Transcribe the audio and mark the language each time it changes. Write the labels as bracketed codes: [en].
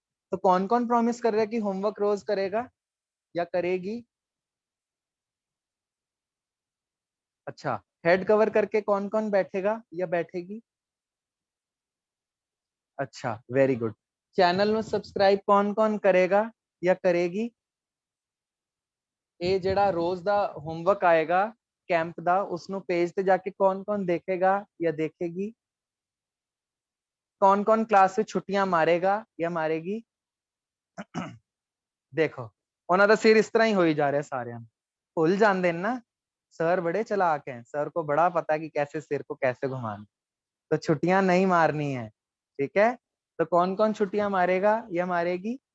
[hi] तो कौन कौन प्रॉमिस कर रहा है कि होमवर्क रोज करेगा या करेगी? अच्छा, हेड कवर करके कौन कौन बैठेगा या बैठेगी? अच्छा, वेरी गुड। चैनल में सब्सक्राइब कौन कौन करेगा या करेगी? [pa] ਇਹ ਜਿਹੜਾ ਰੋਜ਼ ਦਾ ਹੋਮਵਰਕ ਆਏਗਾ ਕੈਂਪ ਦਾ, ਉਸਨੂੰ पेज ਤੇ ਜਾ ਕੇ [hi] कौन कौन देखेगा या देखेगी? कौन कौन क्लास से छुट्टियां मारेगा या मारेगी? [pa] देखो ਉਹਨਾਂ ਦਾ ਸਿਰ ਇਸ ਤਰ੍ਹਾਂ ਹੀ ਹੋਈ ਜਾ ਰਿਹਾ, ਸਾਰਿਆਂ ਨੂੰ ਭੁੱਲ ਜਾਂਦੇ ਨੇ [hi] ना, सर बड़े चालाक हैं, सर को बड़ा पता कि कैसे सिर को कैसे घुमाना। तो छुट्टियां नहीं मारनी है, ठीक है। तो कौन कौन छुट्टियां मारेगा या मारेगी?